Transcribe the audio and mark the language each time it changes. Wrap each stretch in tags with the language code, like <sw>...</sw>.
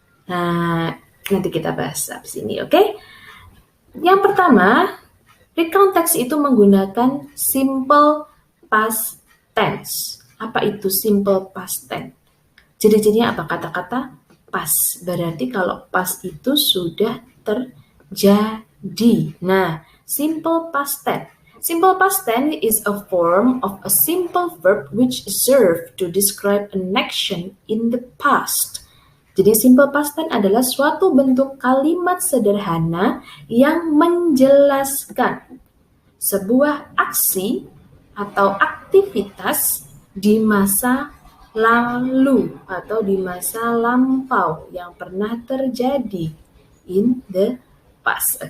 <id>Nah, nanti kita bahas habis ini, oke? Yang pertama, recount text itu menggunakan simple past tense. Apa itu simple past tense? Ciri-cirinya apa? Kata-kata past. Berarti kalau past itu sudah terjadi. Nah, simple past tense.</id> <en>Simple past tense is a form of a simple verb which serve to describe an action in the past.</en> <id>Jadi simple past tense adalah suatu bentuk kalimat sederhana yang menjelaskan sebuah aksi atau aktivitas di masa lalu atau di masa lampau yang pernah terjadi</id> <en>in the past.</en>